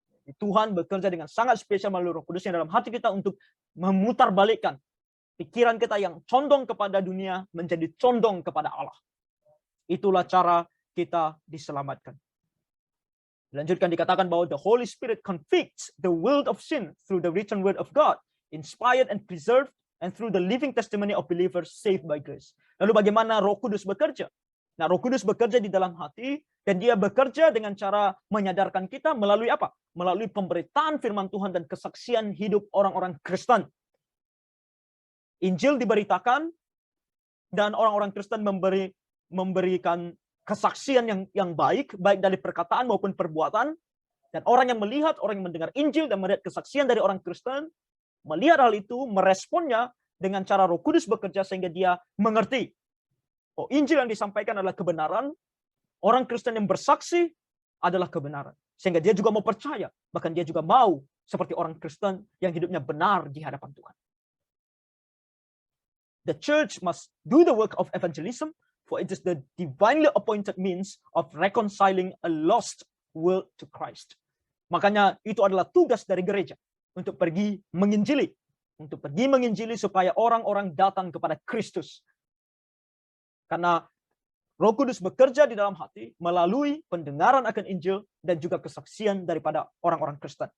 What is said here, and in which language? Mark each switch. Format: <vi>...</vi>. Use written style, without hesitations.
<id>Tuhan bekerja dengan sangat spesial melalui Roh Kudus yang dalam hati kita untuk memutarbalikkan pikiran kita yang condong kepada dunia menjadi condong kepada Allah. Itulah cara kita diselamatkan. Dilanjutkan dikatakan bahwa</id> <en>the Holy Spirit convicts the world of sin through the written word of God, inspired and preserved, and through the living testimony of believers saved by grace.</en> <id>Lalu bagaimana Roh Kudus bekerja? Nah, Roh Kudus bekerja di dalam hati, dan dia bekerja dengan cara menyadarkan kita melalui apa? Melalui pemberitaan firman Tuhan dan kesaksian hidup orang-orang Kristen. Injil diberitakan, dan orang-orang Kristen memberikan kesaksian yang baik dari perkataan maupun perbuatan. Dan orang yang melihat, orang yang mendengar Injil dan melihat kesaksian dari orang Kristen, melihat hal itu, meresponnya dengan cara Roh Kudus bekerja sehingga dia mengerti. Oh, Injil yang disampaikan adalah kebenaran. Orang Kristen yang bersaksi adalah kebenaran. Sehingga dia juga mau percaya. Bahkan dia juga mau seperti orang Kristen yang hidupnya benar di hadapan Tuhan.</id> <en>The church must do the work of evangelism, for it is the divinely appointed means of reconciling a lost world to Christ.</en> <id>Makanya itu adalah tugas dari gereja untuk pergi menginjili. Untuk pergi menginjili supaya orang-orang datang kepada Kristus. Karena Roh Kudus bekerja di dalam hati melalui pendengaran akan Injil dan juga kesaksian daripada orang-orang Kristen.</id>